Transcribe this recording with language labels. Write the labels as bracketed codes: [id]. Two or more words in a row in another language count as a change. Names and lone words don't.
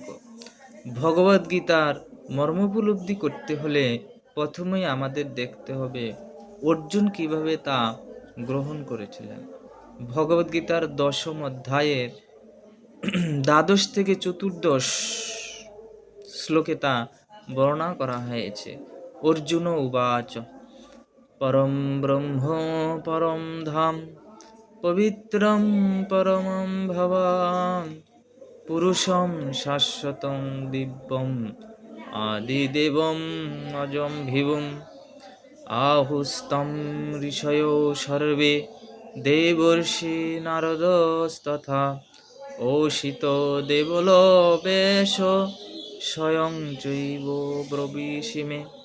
[bn] ভগবদ গীতার মর্ম উপলব্ধি করতে হলে প্রথমেই আমাদের দেখতে হবে অর্জুন কিভাবে তা গ্রহণ করেছিলেন। ভগবদ গীতার 10ম অধ্যায়ের 12 থেকে 14 শ্লোকে তা বর্ণনা করা হয়েছে। [sa] অর্জুন উবাচ পরম ব্রহ্ম পরম ধাম পবিত্রম পরমম ভবান পুরুষম শাশ্বতং দিব্যম আদিদেবম অজম ভিবুম আহুস্তম ঋষয়ো সর্বে দেবর্ষি নারদস্তথা ওষিত দেবল বেশ স্বয়ং চৈব ব্রবীষি মে